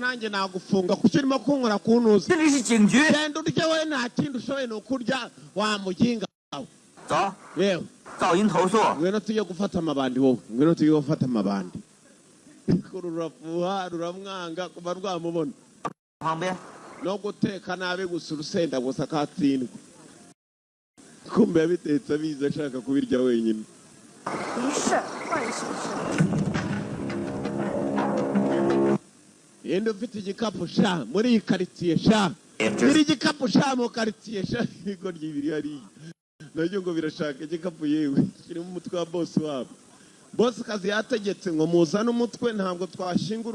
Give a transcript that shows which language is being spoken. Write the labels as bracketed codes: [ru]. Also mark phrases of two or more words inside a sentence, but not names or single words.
[rw] nanjye nagufunga kuko urimo kunkora kuntuza genda urye we nta kindi ushoboye ni ukurya wamuginga we yewe ngwino tujye gufata amabandi wowe ngwino tujye gufata amabandi rurafuha ruramwanga kuba rwamubona no guteka nabi gusa urusenda gusa katsindwa kumbe yabitetse abizi ashaka kubirya wenyine [zh] 没事，换什么事？ [rw] yenda ufite igikapu sha muri iyi karitsiye sha biri igikapu sha mu karitsiye sha ibigo ry'ibiri hariya nabyo ngo birashaka igikapu yewe kirimo umutwe wa bosi wabo bosi kazi yategetse ngo muzane umutwe ntabwo twashingura